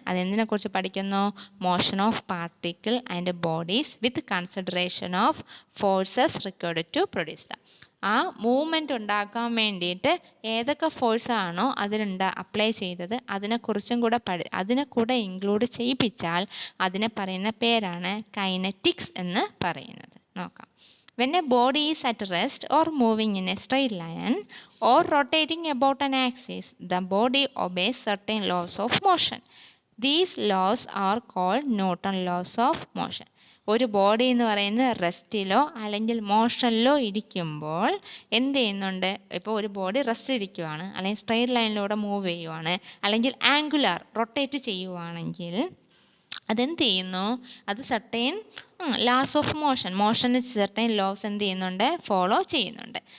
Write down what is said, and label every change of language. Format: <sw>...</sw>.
<ml>അതെന്തിനെക്കുറിച്ച് പഠിക്കുന്നു?</ml> <en>Motion of particle and bodies with consideration of forces required to produce them.</en> <ml>ആ movement ഉണ്ടാക്കാൻ വേണ്ടിയിട്ട് ഏതൊക്കെ ഫോഴ്സാണോ അപ്ലൈ ചെയ്തത് അതിനെക്കുറിച്ചും കൂടെ അതിനെ കൂടെ ഇൻക്ലൂഡ് ചെയ്യിപ്പിച്ചാൽ അതിനെ പറയുന്ന പേരാണ് കൈനറ്റിക്സ് എന്ന് പറയുന്നത്. നോക്കാം.</ml> <en>When a body is at rest or moving in a straight line or rotating about an axis, the body obeys certain laws of motion. These laws are called Newton's laws of motion.</en> <ml>ഒരു body എന്ന് പറയുന്നത് റെസ്റ്റിലോ അല്ലെങ്കിൽ മോഷനിലോ ഇരിക്കുമ്പോൾ എന്ത് ചെയ്യുന്നുണ്ട്? ഇപ്പോൾ ഒരു body rest ഇരിക്കുവാണ്, അല്ലെങ്കിൽ സ്ട്രെയിറ്റ് ലൈനിലൂടെ മൂവ് ചെയ്യുവാണ്, അല്ലെങ്കിൽ ആംഗുലാർ റൊട്ടേറ്റ് ചെയ്യുവാണെങ്കിൽ അതെന്ത് ചെയ്യുന്നു? അത് certain laws of മോഷന് certain loss എന്ത് ചെയ്യുന്നുണ്ട്? ഫോളോ ചെയ്യുന്നുണ്ട്.</ml>